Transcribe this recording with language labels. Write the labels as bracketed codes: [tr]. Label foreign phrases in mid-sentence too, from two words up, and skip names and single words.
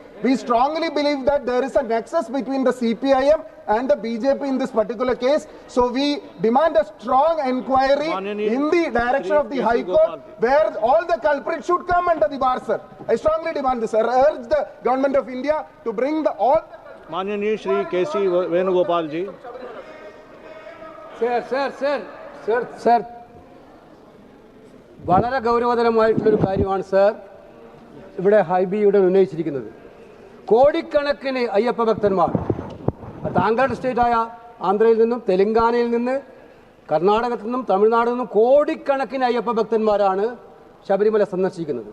[en] We strongly believe that there is a nexus between the CPIM and the BJP in this particular case. So we demand a strong inquiry in the direction of the High Court, where all the culprits should come under the bar, sir. I strongly demand this, sir. I urge the government of India to bring the all. [hi] माननीय श्री केसी वेणुगोपाल जी। [ml] സർ വളരെ ഗൗരവതരമായിട്ടുള്ളൊരു കാര്യമാണ് സർ ഇവിടെ ഹൈബിയുടെ ഉന്നയിച്ചിരിക്കുന്നത്. കോടിക്കണക്കിന് അയ്യപ്പ ഭക്തന്മാർ താങ്കളുടെ സ്റ്റേറ്റായ ആന്ധ്രയിൽ നിന്നും തെലങ്കാനയിൽ നിന്ന് കർണാടകത്തിൽ നിന്നും തമിഴ്നാടിൽ നിന്നും കോടിക്കണക്കിന് അയ്യപ്പ ഭക്തന്മാരാണ് ശബരിമല സന്ദർശിക്കുന്നത്.